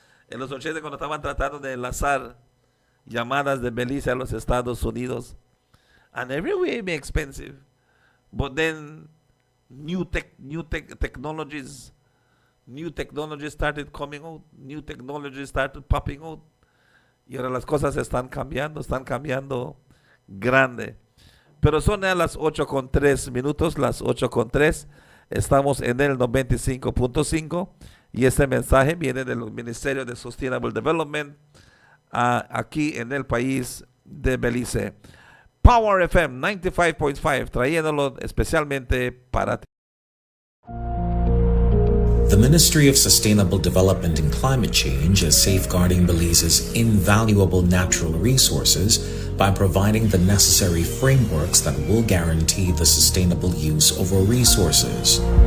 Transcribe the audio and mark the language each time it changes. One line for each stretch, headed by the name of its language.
Spanish: En los 80 cuando estaban tratando de enlazar llamadas de Belice a los Estados Unidos.
English: And everywhere be expensive. But then new technologies started coming out. New technologies started popping out.
Spanish: Y ahora las cosas están cambiando grande. Pero son ya las 8:03, las 8:03. Estamos en el 95.5 y este mensaje viene del Ministerio de Sustainable Development aquí en el país de Belice. Power FM 95.5, trayéndolo especialmente para ti.
English: The Ministry of Sustainable Development and Climate Change is safeguarding Belize's invaluable natural resources by providing the necessary frameworks that will guarantee the sustainable use of our resources.